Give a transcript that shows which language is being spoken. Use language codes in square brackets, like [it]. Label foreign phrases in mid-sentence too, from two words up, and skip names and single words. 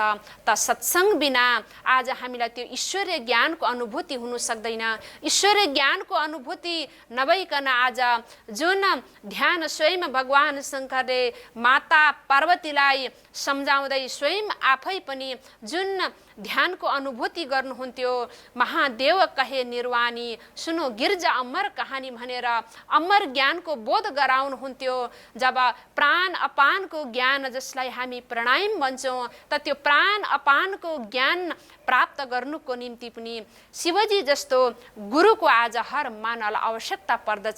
[ne] त सत्सङ्ग बिना आज हामीलाई त्यो ईश्वरीय ज्ञानको अनुभूति हुन सक्दैन। ईश्वरीय ज्ञानको अनुभूति नभइकन आज जुन ध्यान स्वयं भगवान शङ्करले माता पार्वतीलाई सम्झाउँदै स्वयं आफै पनि जुन ध्यानको अनुभूति गर्नुहुन्थ्यो, [hi] महादेव कहे निर्वाणी सुनो गिर्जा अमर कहानी भनेर अमर ज्ञानको बोध गराउनुहुन्थ्यो। [ne] जब प्राण अपानको ज्ञान जसलाई हामी प्राणायाम भन्छौँ, त त्यो प्राण अपानको ज्ञान प्राप्त गर्नुको निम्ति पनि शिवजी जस्तो गुरुको आज हर मानवलाई आवश्यकता पर्दछ।